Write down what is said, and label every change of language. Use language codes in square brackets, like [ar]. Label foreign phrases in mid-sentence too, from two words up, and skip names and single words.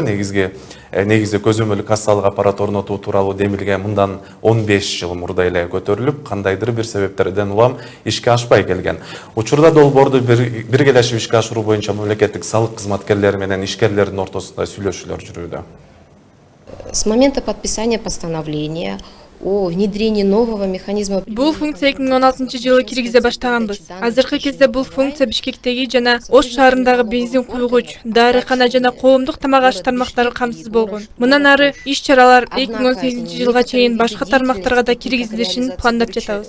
[ky] Негизи көзөмөлү кассалык аппарат орнотуу тууралуу демилге мындан 15 жыл мурда эле көтөрүлүп, кандайдыр бир себептерден улам ишке ашпай келген. Учурда долбоорду биргелешип ишке ашыруу боюнча мамлекеттик салык кызматкерлери менен ишкерлердин ортосунда сүйлөшүүлөр жүрүүдө. [ru] С момента подписания постановления о внедрении нового механизма. [ky] Бул функция 2016 жылы киргизе баштаганбыз. Азыркы кезде бул функция Бишкектеги жана Ош шаарындагы бензин куйгуч, дарыкана жана коомдук тамак аш тармактары камсыз болгон. Мындан ары иш-чаралар 2018 жылга чейин башка тармактарга да киргизилишин пландап жатабыз.